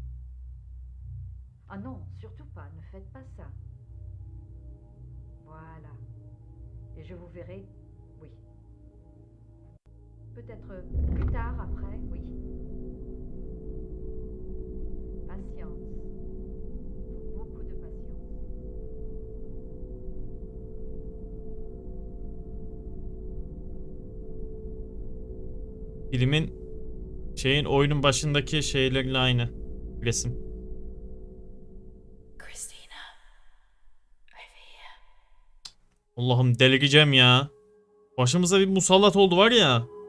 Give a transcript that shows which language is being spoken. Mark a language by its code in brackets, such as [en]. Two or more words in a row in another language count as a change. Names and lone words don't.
[fr] Ah non, surtout pas, ne faites pas ça. Voilà. Et je vous verrai, oui. Peut-être plus tard, après, oui. Patience. Beaucoup de patience. [tr] Filmin oyunun başındaki şeylerle aynı resim. [en] Christina, over here. [tr] Allah'ım delireceğim ya. Başımıza bir musallat oldu var ya.